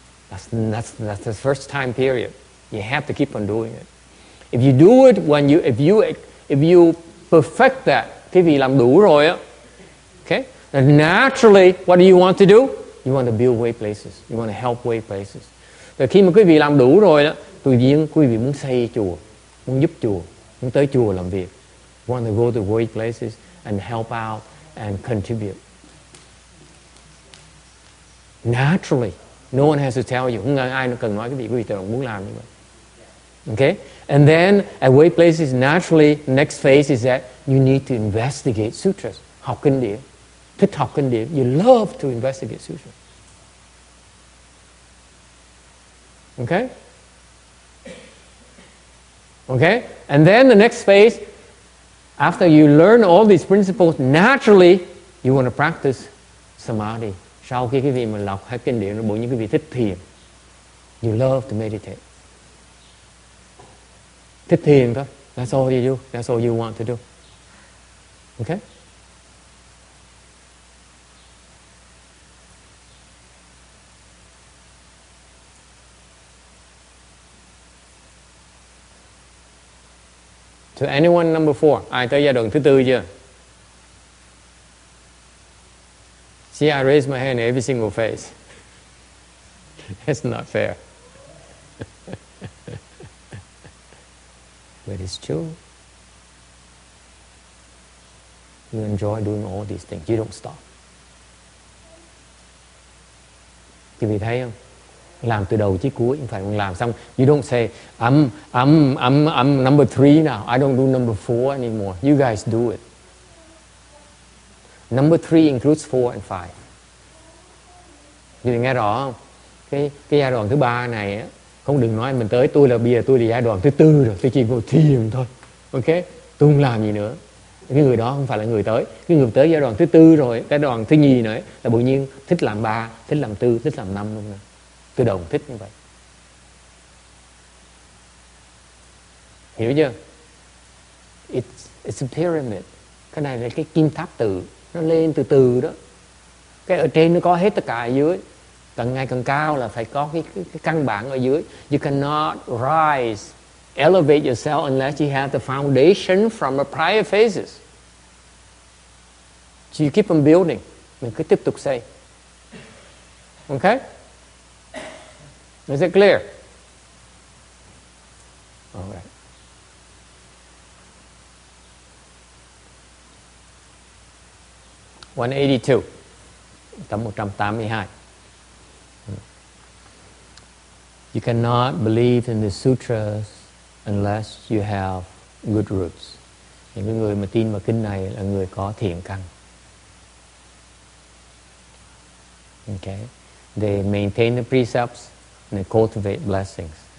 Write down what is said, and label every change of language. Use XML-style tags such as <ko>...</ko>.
<en>That's the first time period. You have to keep on doing it. If you do it if you perfect that,</en> <vi>quý vị làm đủ rồi á,</vi> <en>okay? And naturally, what do you want to do? You want to build way places. You want to help way places.</en> <vi>Rồi khi mà quý vị làm đủ rồi đó, tự nhiên quý vị muốn xây chùa, muốn giúp chùa, muốn tới chùa làm việc.</vi> <en>You want to go to way places and help out and contribute. Naturally, no one has to tell you.</en> <vi>Không ai nó cần nói quý vị tự động muốn làm như vậy.</vi> <en>Okay? And then at way places, naturally, next phase is that you need to investigate sutras.</en> <vi>Học kinh điển. Thích học kinh điển.</vi> <en>You love to investigate sutras. Okay? Okay? And then the next phase, after you learn all these principles, naturally, you want to practice samadhi.</en> <vi>Sau khi quý vị mà đọc hết kinh điển, bộ những quý vị thích thiền.</vi> <en>You love to meditate.</en> <vi>Thích thiền thôi.</vi> <en>That's all you do. That's all you want to do. Okay? To anyone number 4.</en> <vi>Ai tới giai đoạn thứ tư chưa?</vi> <en>See, I raise my hand in every single face. It's not fair. But it's true. You enjoy doing all these things. You don't stop.</en> <vi>Quý vị thấy không? Làm từ đầu chí cuối, không phải làm xong.</vi> <en>You don't say, I'm number 3 now. I don't do number 4 anymore. You guys do it. Number 3 includes 4 and 5.</en> <vi>Quý vị nghe rõ không? Cái giai đoạn thứ 3 này á, không đừng nói mình tới tôi là bây giờ tôi là giai đoạn thứ 4 rồi, tôi chỉ ngồi thiền thôi. Ok? Tôi không làm gì nữa. Cái người đó không phải là người tới. Cái người tới giai đoạn thứ 4 rồi, cái đoạn thứ nhì nữa là tự nhiên thích làm 3, thích làm 4, thích làm 5 luôn nè. Tôi đồng thích như vậy. Hiểu chưa?</vi> <en>It's a pyramid.</en> <vi>Cái này là cái kim tháp tự. Nó lên từ từ đó. Cái ở trên nó có hết tất cả ở dưới. Càng ngày càng cao là phải có cái căn bản ở dưới.</vi> <en>You cannot rise, elevate yourself unless you have the foundation from the prior phases. So you keep on building.</en> <vi>Mình cứ tiếp tục xây.</vi> <en>Okay? Is it clear? All right.</en> <vi>182, tập 182.</vi> <en>You cannot believe in the sutras unless you have good roots.</en> <vi>Những cái người mà tin vào kinh này là người có thiện căn.</vi> <en>Okay. They maintain the precepts and they cultivate blessings.</en>